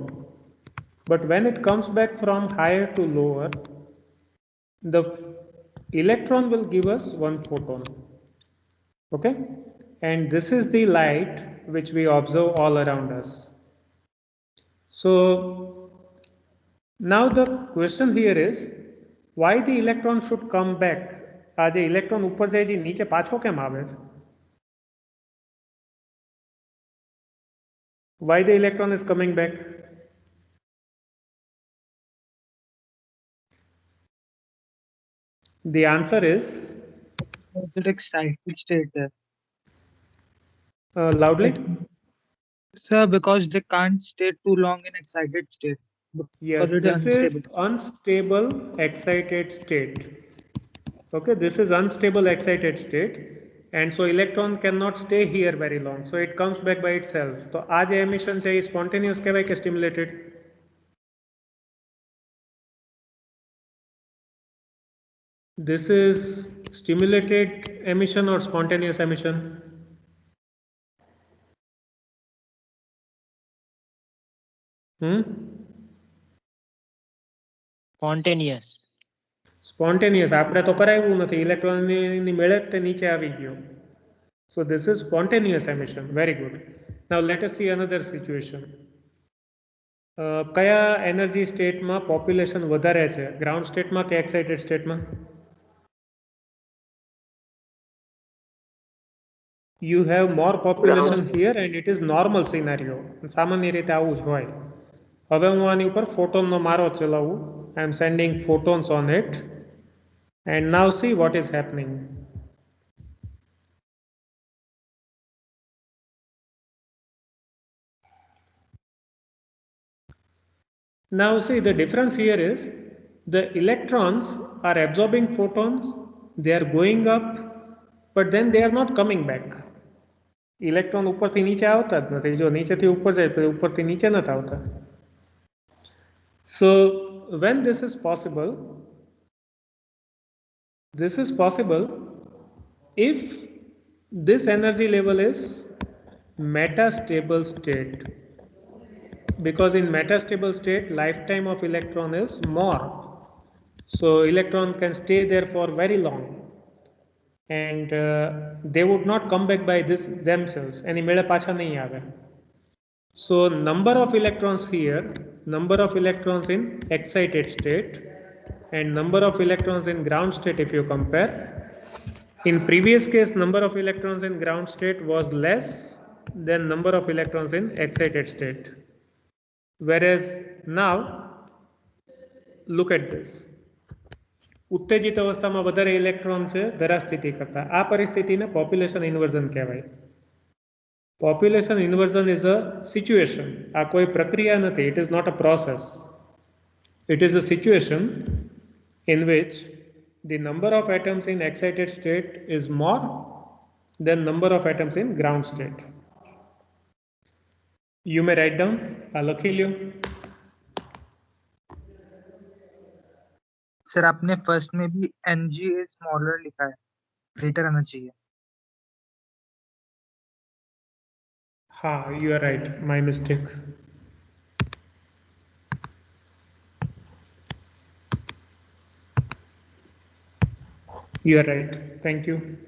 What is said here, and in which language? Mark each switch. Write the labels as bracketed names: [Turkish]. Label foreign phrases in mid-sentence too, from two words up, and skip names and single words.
[English] But when it comes back from higher to lower, the electron will give us one photon. Okay, and this is the light which we observe all around us. So now the question here is, why the electron should come back? [Gujarati] આ જે ઇલેક્ટ્રોન ઉપર જાય છે નીચે પાછો કેમ આવે છે? [English] Why the electron is coming back? The answer is Excited state there. loudly. Sir, because they can't stay too long in excited state. Yes, Because it this is unstable excited state. Okay, this is unstable excited state, and so electron cannot stay here very long, so it comes back by itself. [Gujarati] So આ જે emission છે એ spontaneous કહેવાય કે stimulated? [English] This is stimulated emission or spontaneous emission? Spontaneous. Spontaneous. [Gujarati] આપણે તો કરાવ્યું નથી, ઇલેક્ટ્રોનની મેળે તે નીચે આવી ગયો. [English] So this is spontaneous emission. Very good. Now let us see another situation. [Gujarati] કયા [English] energy state [Gujarati] પોપ્યુલેશન વધારે છે? [English] ground state [Gujarati] કે [English] excited state? You have more population here and it is normal scenario. [Gujarati] સામાન્ય રીતે આવું જ હોય. હવે હું આની ઉપર ફોટોનનો મારો ચલાવું. [English] I am sending photons on it and now see what is happening. Now see, the difference here is the electrons are absorbing photons, they are going up, but then they are not coming back. [Gujarati] Electron ઉપરથી નીચે આવતા જ નથી. જો નીચેથી ઉપર જાય તો ઉપરથી નીચે નથી આવતા. [English] So when this is possible if this energy level is metastable state, because in metastable state lifetime of electron is more, so electron can stay there for very long. and they would not come back by this themselves. [Gujarati] એની મેળે પાછા નહીં આવે. [English] So number of electrons here, number of electrons in excited state and number of electrons in ground state, if you compare, in previous case number of electrons in ground state was less than number of electrons in excited state, whereas now look at this. [Gujarati] ઉત્તેજિત અવસ્થામાં વધારે ઇલેક્ટ્રોન છે ધરાસ્થિતિ કરતા. આ પરિસ્થિતિને [English] population inversion કહેવાય. population inversion is a situation. [Gujarati] આ કોઈ પ્રક્રિયા નથી. [English] It is not a process. It is a situation in which the number of atoms in excited state is more than number of atoms in ground state. You may write down. [Gujarati] લખી લ્યો. [Hindi] सर आपने फर्स्ट में भी [English] Ng is smaller [Hindi] लिखा है, ग्रेटर आना चाहिए. हाँ, [English] you are right. My mistake. You are right. Thank you.